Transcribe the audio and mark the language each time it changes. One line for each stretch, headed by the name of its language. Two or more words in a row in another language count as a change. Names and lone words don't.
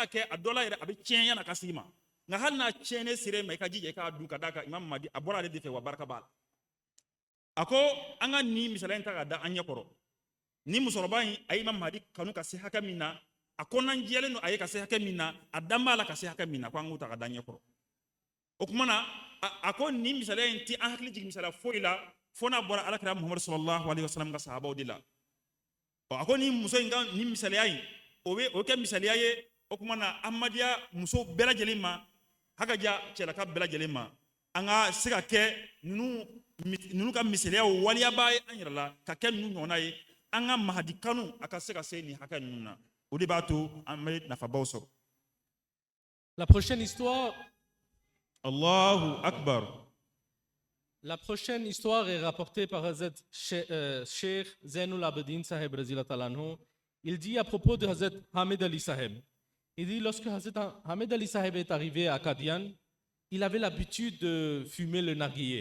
Bambara: ka kɛ a dɔ la yɛrɛ a bɛ tiɲɛ yan'a ka s'i ma nka hali n'a tiɲɛnen sera ma i ka jija i k'a dun ka d'a kan imam mahdi a bɔra ale de fɛ wa barika b'a la a ko an ka nin misaliya in ta ka da an ɲɛ kɔrɔ ni musokɔrɔba in a ye imam mahdi kanu ka se hakɛ min na a kɔnɔnajɛlen don a ye ka se hakɛ min na a dan b'a la ka se hakɛ min na ko an k'o ta ka da ɲɛ kɔrɔ o kuma na a ko nin misaliya in ti an hakili jigin misaliya foyi la fo n'a bɔra alakira muhammadu
Arabic: صلى الله عليه وسلم
Bambara: ka sahabaw de la a ko nin muso in ka nin misaliya in o kɛ misaliya ye o kuma na ahmadiyya muso bɛɛ lajɛlen ma hakaja cɛlaka bɛɛ lajɛlen ma an ka se ka kɛ ninnu ka misaliyaw waliyaba ye an yɛrɛ la ka kɛ ninnu ɲɔgɔnna ye an ka mahadi kanu a ka se ka se nin hakɛ ninnu na o de b'a to an bɛ nafabaw sɔrɔ.
French: La prochaine histoire,
Arabic: الله أكبر.
French: La prochaine histoire est rapportée par Hazrat Sheikh Zainul Abidin Sahib Razila Talanhu. Il dit à propos de Hazrat Hamid Ali Sahib, il dit lorsque Hazrat Hamid Ali Sahib est arrivé à Qadian, il avait l'habitude de fumer le narguilé.